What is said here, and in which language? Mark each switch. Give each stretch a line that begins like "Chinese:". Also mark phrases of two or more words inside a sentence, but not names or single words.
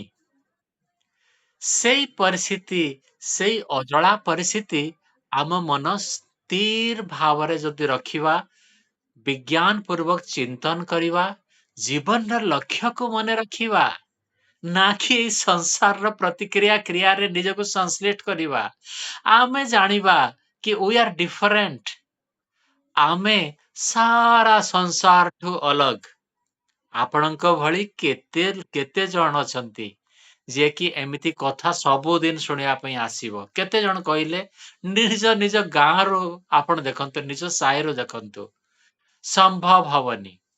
Odia: ସେଇ ପରିସ୍ଥିତି, ସେଇ ଅଜଳା ପରିସ୍ଥିତି ଆମ ମନ ସ୍ଥିର ଭାବରେ ଯଦି ରଖିବା, ବିଜ୍ଞାନ ପୂର୍ବକ ଚିନ୍ତନ କରିବା, ଜୀବନର ଲକ୍ଷ୍ୟକୁ ମନେ ରଖିବା, ନା କି ଏଇ ସଂସାରର ପ୍ରତିକ୍ରିୟା କ୍ରିୟାରେ ନିଜକୁ ସଂଶ୍ଳିଷ୍ଟ କରିବା, ଆମେ ଜାଣିବା କି
English: we are different।
Odia: ଆମେ ସାରା ସଂସାରଠୁ ଅଲଗା। ଆପଣଙ୍କ ଭଳି କେତେ କେତେ ଜଣ ଅଛନ୍ତି ଯିଏ କି ଏମିତି କଥା ସବୁଦିନ ଶୁଣିବା ପାଇଁ ଆସିବ? କେତେ ଜଣ କହିଲେ? ନିଜ ନିଜ ଗାଁରୁ ଆପଣ ଦେଖନ୍ତୁ, ନିଜ ସାହିରୁ ଦେଖନ୍ତୁ, ସମ୍ଭବ ହବନି।